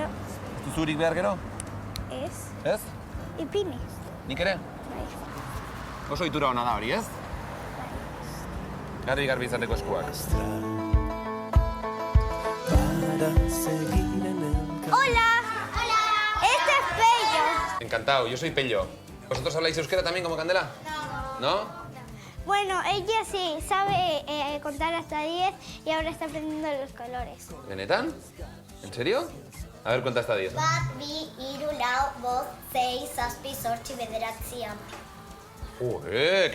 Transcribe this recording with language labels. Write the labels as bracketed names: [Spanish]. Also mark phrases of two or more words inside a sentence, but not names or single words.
[Basque] Ez duzurik behar gero? ez, Ez? ipini. Nik ere? Bai. Oso itura hona da hori, ez? Garbi izateko eskuak. [Spanish] Hola. Hola. Este es Pello. Encantado, yo soy Pello. ¿Vosotros habláis euskera también como Candela? ¿No? Bueno, ella sí sabe contar hasta 10 y ahora está aprendiendo los colores. ¿Benetan? ¿En serio? A ver, cuenta hasta 10. 1, 2, 3, 4, 5, 6, 7, 8, 9.